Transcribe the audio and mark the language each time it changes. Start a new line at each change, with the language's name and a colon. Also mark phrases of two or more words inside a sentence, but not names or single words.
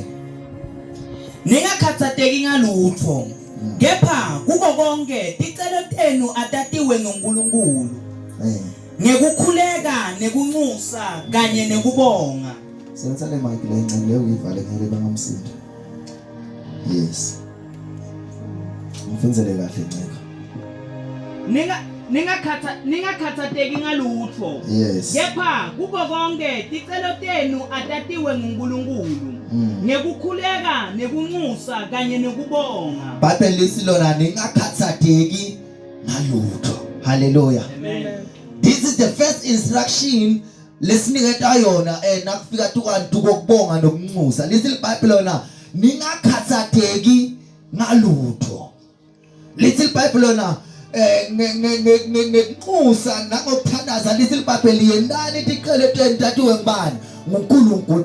Swati: Ningakhathateki ngalutho, kepha kuko konke ticelo tenu atatiwe nguNkulunkulu ngekukhuleka nekunxusa kanye nekubonga. Senza le mic le nceke leyo uyivale ngeke bangamsinda. Yes. Mfundzele kahle nceke. Ningakhathateki ngalutho. Yes. Kepha kuko konke ticelo tenu atatiwe nguNkulunkulu ngekukhuleka nekunxusa kanye nekubonga. Bible lithi lona ningakhathateki ngalutho. Hallelujah. Amen.
English: This is the first instruction
Swati: lesiniketa yona nakufika tukwantu kokubonga nokunxusa. Lithi iBhayibheli lona ningakhathateki ngalutho. Lithi iBhayibheli lona ngenxusa nangokuthandaza. Lithi iBhayibheli yendani ticelo tentatiwe ngubani nguNkulunkulu.